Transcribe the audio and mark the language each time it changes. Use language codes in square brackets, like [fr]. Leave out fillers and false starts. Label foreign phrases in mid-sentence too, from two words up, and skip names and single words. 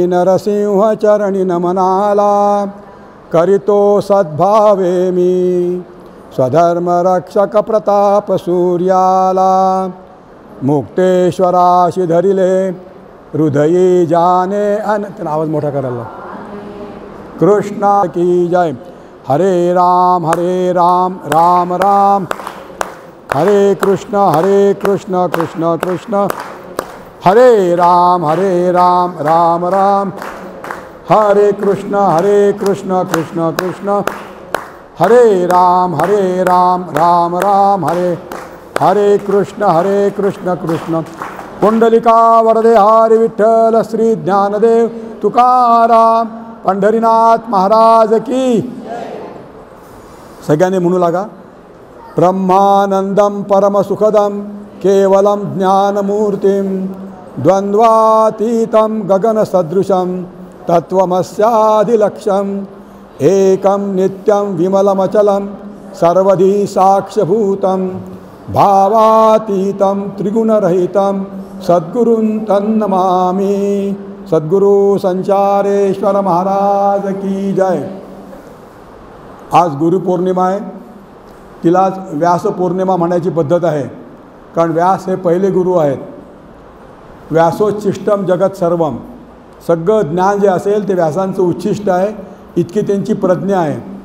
[mr] नरसिंह चरणी नमनाला करितो सद्भावे मी, स्वधर्म रक्षक प्रताप सूर्याला मुक्तेश्वराशी धरिले हृदयी जाने आवाज मोठा करायला। कृष्णा की जय। हरे राम राम राम हरे कृष्ण कृष्ण कृष्ण हरे राम राम राम हरे कृष्ण कृष्ण कृष्ण हरे राम राम राम हरे कृष्ण कृष्ण। पुंडलिका वरदे हरी विठ्ठल श्री ज्ञानदेव तुकाराम पंढरीनाथ महाराज की। सगळ्यांनी म्हणू लागा। [sa] ब्रह्मानंदम परमसुखदम केवलम ज्ञानमूर्तिम द्वंद्वातीतं गगनसदृशं तत्त्वमस्यादिलक्ष्यम् एकं नित्यं विमलमचलं सर्वधी साक्षभूतं भावातीतं त्रिगुणरहितं सद्गुरुं तन्नमामि। [mr] सद्गुरु संचारेश्वर महाराज की जय। आज गुरुपौर्णिमा आहे। तिलाच व्यास पौर्णिमा म्हणायची पद्धत आहे, कारण व्यास हे पहिले गुरु आहेत। [sa] व्यासोच्छिष्टम जगत सर्वम, [mr] सगळं ज्ञान जे असेल ते व्यासांचं उच्छिष्ट आहे, इतकी त्यांची प्रज्ञा आहे।